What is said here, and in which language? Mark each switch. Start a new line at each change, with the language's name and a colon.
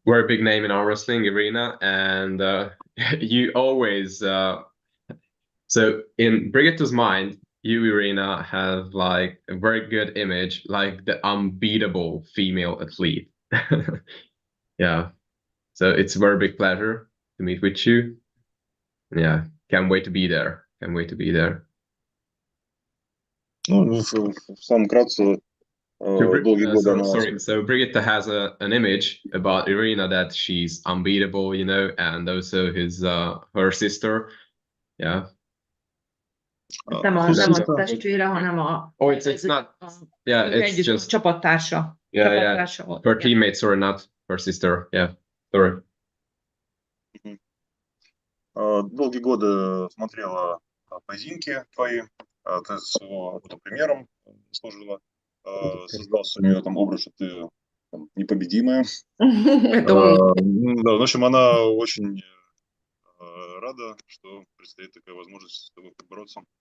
English: Very big name in armwrestling, Irina, and you always so in Brigitta's mind, you, Irina, have like a very good image, like the unbeatable female athlete. Yeah. So it's a very big pleasure to meet with you. Yeah. Can't wait to be there. Can't wait to be there.
Russian: Ну, в самом кратце, долгие годы она...
English: Sorry. So Brigitta has an image about Irina that she's unbeatable, you know, and also her sister. Yeah.
Hungarian: Nem a testvére, hanem
English: it's not. Yeah, it's just
Hungarian: csapattársa.
English: Yeah. Her teammates, sorry, not her sister. Yeah, sorry.
Russian: Долгие годы смотрела поединки твои, ты своего примером служила, создался у нее там образ, что ты там, непобедимая. Да, в общем, она очень рада, что предстоит такая возможность с тобой побороться.